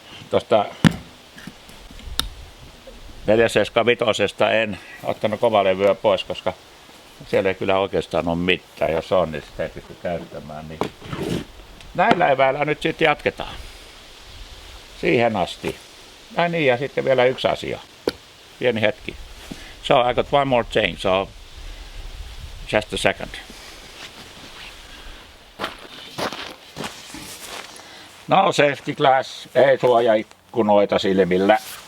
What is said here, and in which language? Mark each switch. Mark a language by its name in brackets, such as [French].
[Finnish] Tuosta 475 en ottanut kovalevyä pois, koska siellä ei kyllä oikeastaan ole mitään. Jos on, niin sitä ei pysty käyttämään. Niin näillä eväillä nyt sitten jatketaan. Siihen asti. Ja niin, ja sitten vielä yksi asia. Pieni hetki. [English] So I got one more thing, so just a second. No safety glass, [Finnish] ei suojaikkunoita silmillä.